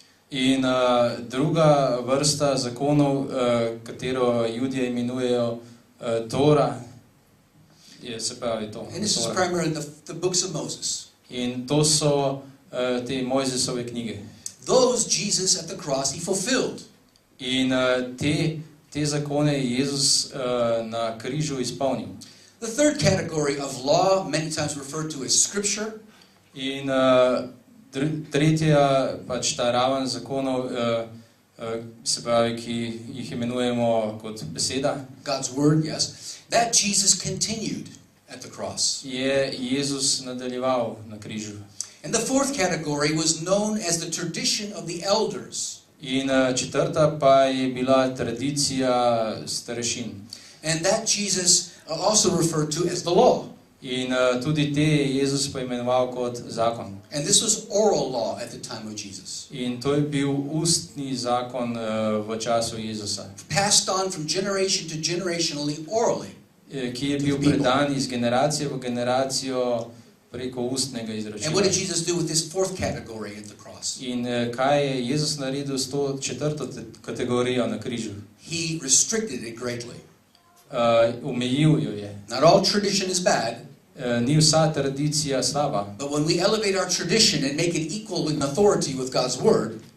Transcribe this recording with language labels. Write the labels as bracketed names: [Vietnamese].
[Slovenian] In druga vrsta zakonov, katero Judje imenujejo Tora, je se pravi to. [English] And this is primarily the books of Moses. [Slovenian] In to so te Mojzesove knjige. [English] Those Jesus at the cross he fulfilled. [Slovenian] In te zakone je Jezus na križu izpolnil. [English] The third category of law, many times referred to as scripture. [Slovenian] In tretja, pač ta raven zakonov, se pravi, ki jih imenujemo kot beseda. [English] God's word, yes. That Jesus continued at the cross. [Slovenian] Je Jezus nadaljeval na križu. [English] And the fourth category was known as the tradition of the elders. [Slovenian] In četrta pa je bila tradicija starešin. [English] And that Jesus also referred to as the law. [Slovenian] In tudi te je Jezus poimenoval kot zakon. [English] And this was oral law at the time of Jesus. [Slovenian] In to je bil ustni zakon v času Jezusa, [English] Passed on from generation to generationally orally. [Slovenian] ki je bil predan iz generacije v generacijo preko ustnega [English] And what did [Slovenian] izročila. [English] Jesus do with this fourth category at the cross? [Slovenian] In kaj je Jezus naredil s to četrto kategorijo na križu? [English] He restricted it greatly. [Slovenian] Omejil jo je. [English] Not all tradition is bad, [Slovenian] Ni vsa tradicija slaba, [English] but when we elevate our tradition and make it equal in authority with God's word,